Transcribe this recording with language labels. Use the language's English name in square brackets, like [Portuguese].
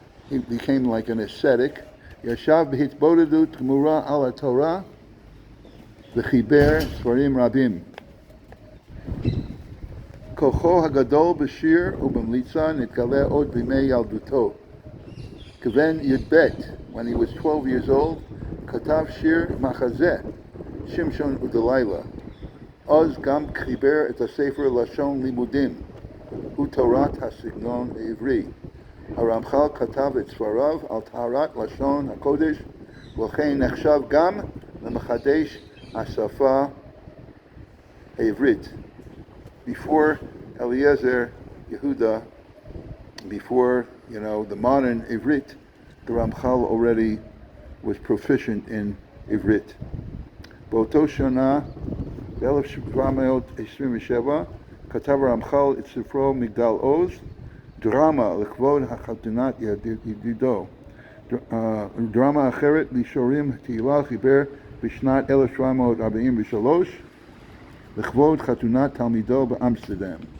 [English] He became like an ascetic. [Hebrew] ישב בהתבודדות גמורה על התורה וחיבר ספרים רבים. כוחו הגדול בשיר ובמליצה נתגלה עוד בימי ילדותו. כבן י"ב, [English] when he was 12 years old, [Hebrew] כתב שיר מחזה, שמשון ודלילה. אז גם חיבר את הספר לשון לימודים, הוא תורת הסגנון העברי. הרמח"ל כתב את ספריו על טהרת לשון הקודש, ולכן נחשב גם למחדש השפה העברית. [English] Before Eliezer Yehuda, before the modern Ivrit, the Ramchal already was proficient in Ivrit. [Hebrew] באותו שנה, ב-1727, כתב הרמח"ל את ספרו מגדל עוז, דרמה לכבוד החתונת ידידו. דרמה אחרת לשירים תהילה חיבר בשנת 1743 לכבוד חתונת תלמידו באמסטרדם.